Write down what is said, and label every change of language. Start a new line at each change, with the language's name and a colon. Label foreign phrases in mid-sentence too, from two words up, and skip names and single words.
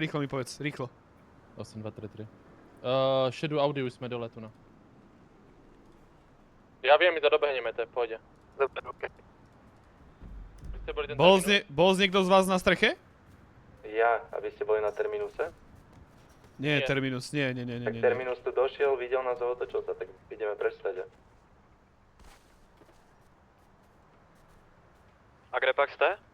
Slovak: Rýchlo mi povedz, rýchlo.
Czech: 8233. Šedú Audi už jsme dole tu no. Já vím, my to dobehneme, to je v pohodě.
Slovak: Dobre, okej.
Czech: Vy jste byli ten
Slovak: Bol niekto z vás na streche? Ja, a vy ste boli na terminuse? Nie, Nie. Terminus, nie. Tak terminus tu došiel, videl nás a otočil sa, tak ideme preč stade. A kde pak ste?